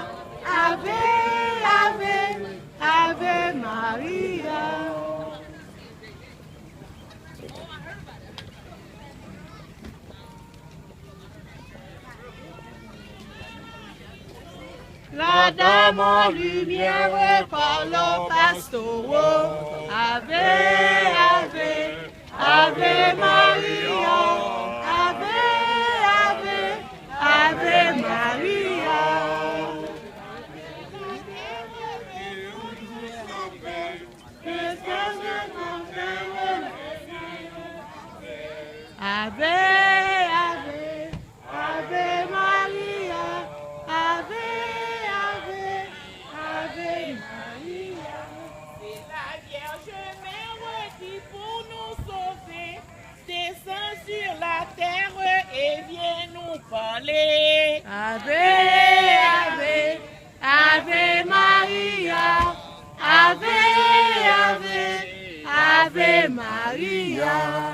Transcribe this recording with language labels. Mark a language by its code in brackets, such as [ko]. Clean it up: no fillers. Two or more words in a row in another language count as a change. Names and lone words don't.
[la] Ave, Ave, Ave Maria. [fr] La dame en lumière parlant pastoraux. [la] Ave, Ave, Ave Maria. Ave, Ave, Ave Maria. Ave, Ave, Ave Maria. Ave, Ave, Ave Maria. [fr] C'est la Vierge Mère qui pour nous sauver descend sur la terre et vient nous parler. [la] Ave, Ave, Ave Maria. Ave, Ave, Ave Maria.